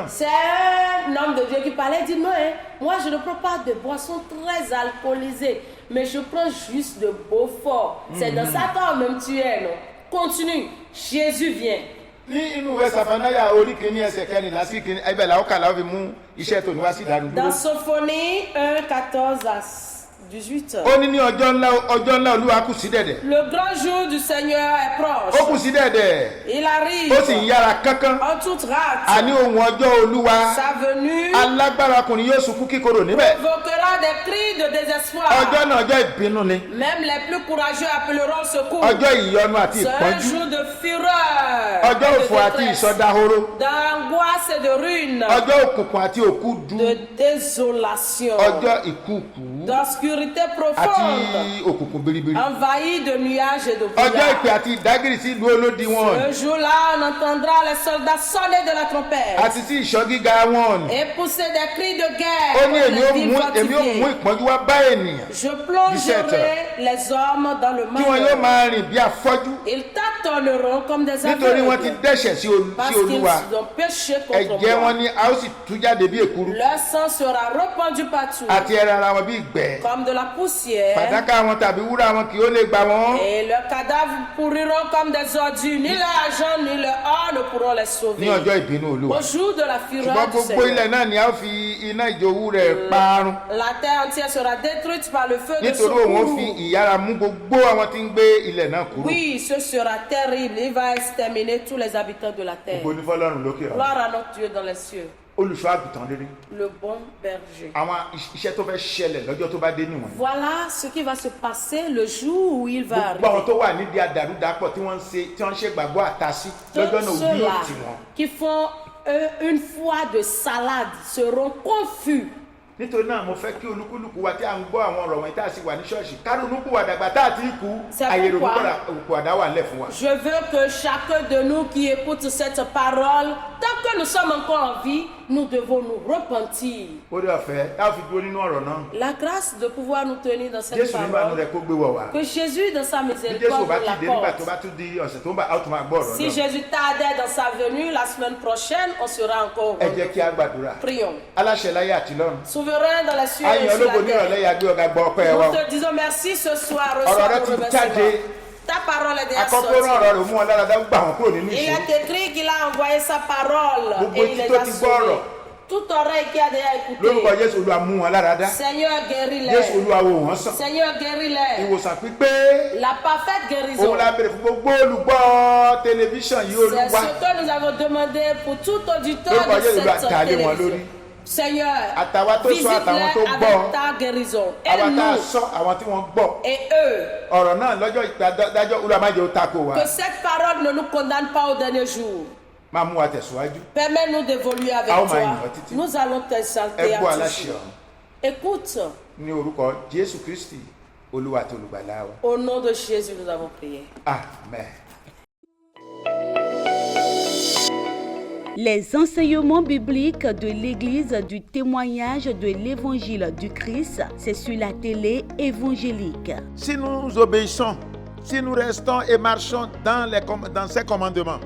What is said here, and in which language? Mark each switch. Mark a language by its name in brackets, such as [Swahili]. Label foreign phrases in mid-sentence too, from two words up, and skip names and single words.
[French] C'est un homme de Dieu qui parlait, il dit non, moi je ne prends pas de boissons très alcoolisées, mais je prends juste de Beaufort. C'est dans ça toi-même tu es, non? Continue, Jésus vient. [Yoruba] Ní inú ìwé Sàfánáyà orí kìíní ẹsẹ̀ kẹrìnlá sí kìíní ẹgbẹ́ làwọn kàlà ó fi mú iṣẹ́ tó ní wá sí ìdánudúró. [French] Dans Sophonie 1, 14 à 18. [Yoruba] Ó ní ní ọjọ́ ńlá Olúwa kù sí dẹ̀dẹ̀. [French] Le grand jour du Seigneur est [Yoruba] Ó [French] proche. [Yoruba] kù sí dẹ̀dẹ̀. [French] Il arrive [Yoruba] Ó sì ń yára kánkán. [French] en toute hâte. [Yoruba] Àní ohun ọjọ́ Olúwa [French] Sa venue [Yoruba] alágbára ọkùnrin yóò sunkún kíkorò níbẹ̀. [French] provoquera des cris de désespoir. [Yoruba] Ọjọ́ náà ọjọ́ ìbínú ni. [French] Même les plus courageux appelleront au secours. [Yoruba] Ọjọ́ ìyọnu àti [French] C'est un [Yoruba] ìpọ́njú. [French] jour de fureur, [Yoruba] Ọjọ́ [French] de [Yoruba] òfò àti [French] détresse, [Yoruba] ìsọdahoro. [French] d'angoisse et de ruine, [Yoruba] Ọjọ́ òkùnkùn àti òkúdu. [French] de désolation, [Yoruba] Ọjọ́ ìkùukù [French] d'obscurité [Yoruba] àti [French] profonde, [Yoruba] òkùnkùn biribiri. [French] envahi de nuages et de [Yoruba] Ọjọ́ ìpè [French] brouillard. [Yoruba] àti ìdágìrì sí ìlú olódi wọn. [French] Ce jour-là, on entendra les soldats sonner de la trompette [Yoruba] Àti sí ìṣọ́ gíga wọn. [French] et pousser des cris de [Yoruba] Ó [French] guerre [Yoruba] ní [French] contre [Yoruba] èmi [French] les [Yoruba] ó [French] villes [Yoruba] mú [French] fortifiées. [Yoruba] ìpọ́njú wá bá ènìyàn. [French] Je plongerai les hommes dans le [Yoruba] Tí wọn yóò [French] mal. [Yoruba] máa rìn bí afọ́jú. [French] Ils tâtonneront comme des [Yoruba] Nítorí wọ́n ti [French] aveugles [Yoruba] dẹ́ṣẹ̀ sí [French] parce [Yoruba] Olúwa. [French] qu'ils ont péché contre [Yoruba] Ẹ̀jẹ̀ wọn [French] moi. [Yoruba] ni a ó sì tú jáde bí èkuru. [French] Leur sang sera répandu partout [Yoruba] Àti ẹran ara wọn bí ìgbẹ́. [French] comme de la poussière [Yoruba] Fàdákà wọn tàbí wúrà wọn kì ó lè gbà wọ́n. [French] et leurs cadavres pourriront comme des ordures. Ni l'argent ni le or ne pourront les [Yoruba] Ní [French] sauver. [Yoruba] ọjọ́ ìbínú Olúwa. [French] Au jour de la fureur [Yoruba] Ṣùgbọ́n [French] du [Yoruba] gbogbo ilẹ̀ [French] Seigneur, [Yoruba] náà ni a ó fi iná ìjòwú rẹ̀ parun. [French] la terre entière sera détruite par le feu de [Yoruba] Nítorí òun ó [French] secours. [Yoruba] fi ìyára mú gbogbo àwọn tí ń gbé ilẹ̀ náà kúrò. [French] Oui, ce sera terrible. Il va exterminer tous les habitants de la terre. [Yoruba] Ògo ni fọ́lọ́run lókè ọ̀run. [French] Gloire à notre Dieu dans les cieux, [Yoruba] Olùṣọ́ àgùntàn rere. [French] le bon berger. [Yoruba] Àwọn iṣẹ́ tó fẹ́ ṣẹlẹ̀ lọ́jọ́ tó bá dé nìwọ̀nyí. [French] Voilà ce qui va se passer le jour où il va [Yoruba] Gbogbo àwọn [French] arriver. [Yoruba] tó wà nídìí àdàrúdàpọ̀ tí wọ́n ń ṣe gbàgbọ́ àtasí lọ́jọ́ [French] Tous [Yoruba] náà òbí [French] ceux-là [Yoruba] yóò tì wọ́n. [French] qui font une foi de salade seront confus. [Yoruba] Nítorí náà mo fẹ́ kí olúkúlùkù wa tí a ń gbọ́ àwọn ọ̀rọ̀ wọ̀nyí tá a sì wà ní ṣọ́ọ̀ṣì kárùnúkù wà dàgbà tá a ti kú [French] C'est [Yoruba] àyè [French] pourquoi [Yoruba] òkú àdá wà nílẹ̀ fún wa. [French] Je veux que chacun de nous qui écoute cette parole, tant que nous sommes encore en vie, nous devons nous repentir. [Yoruba] Orí ọ̀fẹ́ tá a fi dúró nínú ọ̀rọ̀ náà. [French] La grâce de pouvoir nous tenir dans cette [Yoruba] Jésù nígbà [French] parole. [Yoruba] rẹ̀ kó gbé wọ̀ wá. [French] Que Jésus, dans sa [Yoruba] Bí Jésù [French] miséricorde, [Yoruba] bá [French] nous [Yoruba] ti dé nígbà tó [French] l'accorde. [Yoruba] bá tún di ọ̀sẹ̀ tó ń bá a ó tún máa gbọ́ ọ̀rọ̀ [French] Si [Yoruba] náà. [French] Jésus tardait dans sa venue, la semaine prochaine, on sera encore au [Yoruba] Ẹ jẹ́ kí a [French] rendez-vous. [Yoruba] gbàdúrà. [French] Prions. [Yoruba] Aláṣẹ láyé àti lọ́run. [French] Souverain dans les cieux [Yoruba] A [French] et [Yoruba] yìn [French] sur la [Yoruba] ológo ní [French] terre. [Yoruba] ìrọ̀lẹ́ yà gbé ọ̀gá gbọ́ ọpẹ́ wa. [French] Nous te disons merci ce soir. [Yoruba] Ọ̀rọ̀ [French] Reçois [Yoruba] rẹ [French] nos [Yoruba] ti [French] remerciements. [Yoruba] jáde. [French] Ta parole est déjà [Yoruba] Àkọ́kọ́ rán ọ̀rọ̀ [French] sortie. [Yoruba] rẹ̀ mú wọn lára dá gbà wọ́n kúrò nínú [French] Il [Yoruba] ìṣòro. [French] est écrit qu'il a envoyé sa parole [Yoruba] Gbogbo [French] et [Yoruba] etí [French] il les [Yoruba] tó [French] a [Yoruba] ti gbọ́ ọ̀rọ̀. [French] sauvés. Toute oreille qui a déjà [Yoruba] Lórúkọ [French] écouté. [Yoruba] Jésù Olúwa mú wọn lára dá. [French] Seigneur, [Yoruba] Jésù [French] guéris-les. [Yoruba] Olúwa wò wọ́n sàn. [French] Seigneur, guéris-les. [Yoruba] Ìwòsàn pípé. [French] La parfaite guérison. [Yoruba] Òun la béèrè fún gbogbo olùgbọ́ tẹlifíṣàn yìí [French] C'est [Yoruba] Olúwa. [French] ce que nous avons demandé pour tout auditeur [Yoruba] Lórúkọ [French] de [Yoruba] Jésù Olúwa [French] cette [Yoruba] dàlé wọn lórí. [French] télévision. Seigneur, [Yoruba] Àtàwa tó sọ àtàwọn tó [French] visite-les [Yoruba] gbọ́. [French] avec ta guérison. [Yoruba] Àwa tá a [French] Aide-nous [Yoruba] sọ àwọn tí wọ́n gbọ́. [French] et eux. [Yoruba] Ọ̀rọ̀ náà lọ́jọ́ ìdájọ́ Olúwa má jẹ́ ó tako wa. [French] Que cette parole ne nous condamne pas au dernier jour. [Yoruba] Máa mú wa tẹ̀síwájú. [French] Permets-nous d'évoluer avec [English] Ah, oh my [French] toi. [English] God, titi. [French] Nous allons t'exalter [Yoruba] Ẹ [French] à [Yoruba] gbọ́ [French] ce [Yoruba] aláṣẹ [French] jour. [Yoruba] ọ̀run. [French] Écoute, [Yoruba] Ní orúkọ Jésù Kristi Olúwa àti olùgbàlà wa. [French] au nom de Jésus, nous avons prié. Amen. Les enseignements bibliques de l'Église du témoignage de l'Évangile du Christ, c'est sur la télé évangélique. Si nous obéissons, si nous restons et marchons dans ses commandements.